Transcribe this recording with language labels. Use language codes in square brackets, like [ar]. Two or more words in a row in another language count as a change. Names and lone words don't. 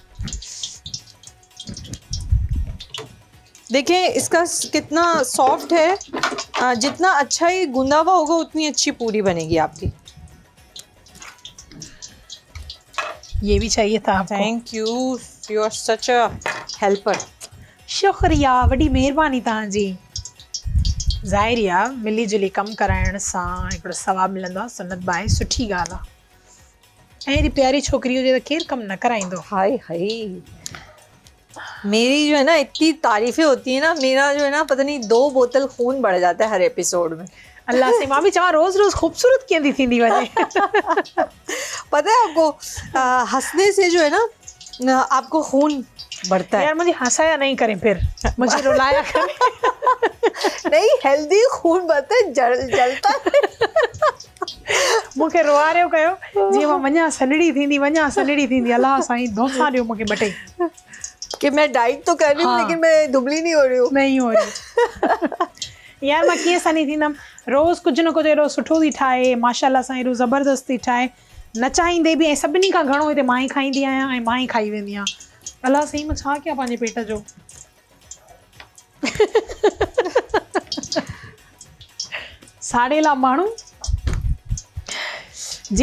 [hi] देखिए इसका कितना सॉफ्ट है, जितना अच्छा ये गूंदा हुआ होगा उतनी अच्छी पूरी बनेगी आपकी। ये भी चाहिए था आपको। [en] thank you, you are such a helper. [hi] शुक्रिया, [sd] वॾी महिरबानी तव्हांजी। ज़ाहिर आहे मिली जुली कमु कराइण सां हिकिड़ो सवाबु मिलंदो आहे, सुनत बाए, सुठी ॻाल्हि आहे। ऐं हेॾी प्यारी छोकिरी हुजे त केरु कमु न कराईंदो। [hi] हाय हाय, मेरी जो है ना इतनी तारीफें होती है ना, मेरा जो है ना पता नहीं 2 बोतल खून बढ़ जाता है हर एपिसोड में। [sd] अल्लाह से मां भी चवां रोज़ रोज़ खूबसूरत कीअं थींदी वञे। [hi] पता है आपको, हंसने से जो है ना आपको खून बढ़ता है। यार मुझे हंसाया नहीं करें, फिर मुझे रुलाया करें। नहीं, हेल्दी खून बढ़ता है, जलता है। [sd] मूंखे रुआरियो कयो जीअं मां वञा सनड़ी थींदी। अल्लाह साईं दोसा ॾियो मूंखे ॿ टे। [hi] कि मैं डाइट तो कर रही हूँ, हाँ। लेकिन मैं दुबली नहीं हो रही हूँ। नहीं हो रही। [sd] यार मां कीअं सनी थींदमि, रोज़ कुझु न कुझु एॾो सुठो थी ठाहे, माशाल्लाह सां एॾो ज़बरदस्त थी ठाहे, न चाहींदे बि, ऐं सभिनी खां घणो हिते मां ई खाईंदी आहियां ऐं मां ई खाई वेंदी आहियां। अल्लाह साईं, मां छा कयां पंहिंजे पेट जो। साड़ेला माण्हू जी।